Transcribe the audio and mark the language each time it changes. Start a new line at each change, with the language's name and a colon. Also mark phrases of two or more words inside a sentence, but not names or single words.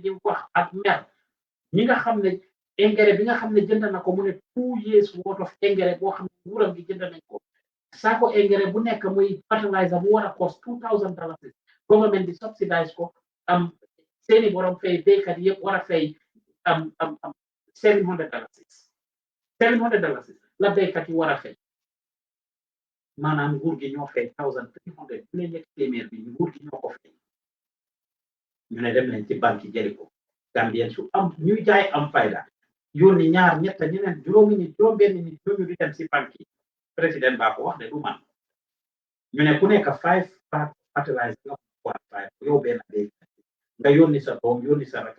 Wolof: di wax ak mer ñi nga xam ne engrais bi nga xam ne jënd na ko mu ne 2
English: years worth
Wolof: of engrais boo xam ne nguuram gi jënd nañ ko saako engrais bu nekk muy fertilizer bu war a cost $2,000 government di subsidize ko am seeni borom fay béykat yëpp war a fay am $700 la béykat yi war a fay maanaam nguur gi ñoo fay 1,300 bu leen ñetti téeméer bi nguur gi ñoo ko fay ñu ne dem nañ ci banque yi jëli ko Gambien su am ñuy jaay am fayda yónni ñaar ñetta ñeneen juróomi nit juróom-benn nit ñooñu di dem si banque yi président baa ko wax de du man ñu ne ku nekk 5 fertilizer nga ko 5 yow benn béykat nga yónni sa doom yónni sa rakk